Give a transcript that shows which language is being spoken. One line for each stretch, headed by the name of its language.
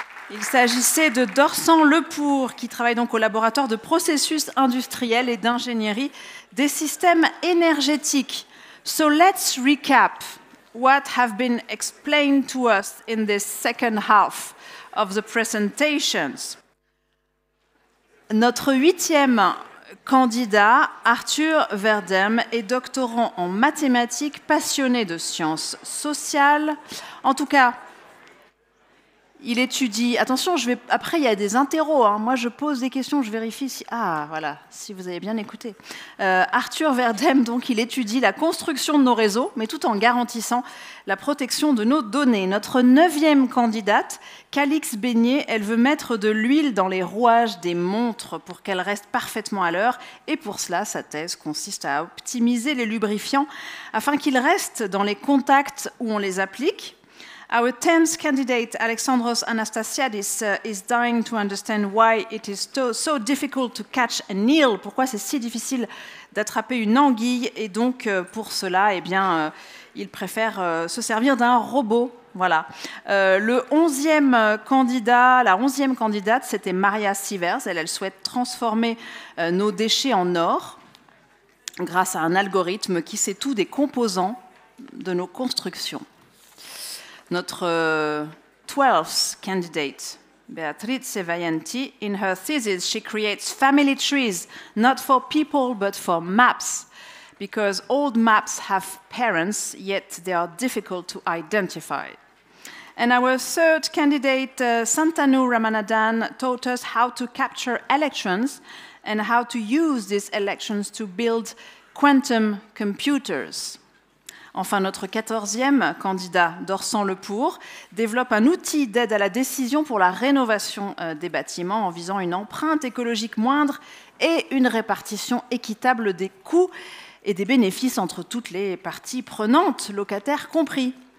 French: Il s'agissait de Dorsan Lepour, qui travaille donc au laboratoire de processus industriels et d'ingénierie des systèmes énergétiques.
English: So let's recap what have been explained to us in this second half of the presentations.
French: Notre 8e candidat, Arthur Verdem, est doctorant en mathématiques, passionné de sciences sociales. En tout cas, il étudie. Attention, après il y a des interros. Hein. Moi, je pose des questions, je vérifie si. Ah, voilà, si vous avez bien écouté. Arthur Verdem, donc, il étudie la construction de nos réseaux, mais tout en garantissant la protection de nos données. Notre 9e candidate, Calix Beignet, elle veut mettre de l'huile dans les rouages des montres pour qu'elles restent parfaitement à l'heure. Et pour cela, sa thèse consiste à optimiser les lubrifiants afin qu'ils restent dans les contacts où on les applique.
English: Our 10th candidate, Alexandros Anastasiadis, is dying to understand why it is so difficult to catch an eel.
French: Pourquoi c'est si difficile d'attraper une anguille. Et donc, pour cela, eh bien, il préfère se servir d'un robot. Voilà. Le 11e candidat, la 11e candidate, c'était Maria Sivers. Elle souhaite transformer nos déchets en or grâce à un algorithme qui sait tout des composants de nos constructions. Notre
English: 12th candidate, Beatrice Vaianti, in her thesis, she creates family trees, not for people, but for maps, because old maps have parents, yet they are difficult to identify. And our third candidate, Santanu Ramanathan, taught us how to capture electrons and how to use these electrons to build quantum computers.
French: Enfin, notre 14e candidat, Dorsan Lepour, développe un outil d'aide à la décision pour la rénovation des bâtiments en visant une empreinte écologique moindre et une répartition équitable des coûts et des bénéfices entre toutes les parties prenantes, locataires compris.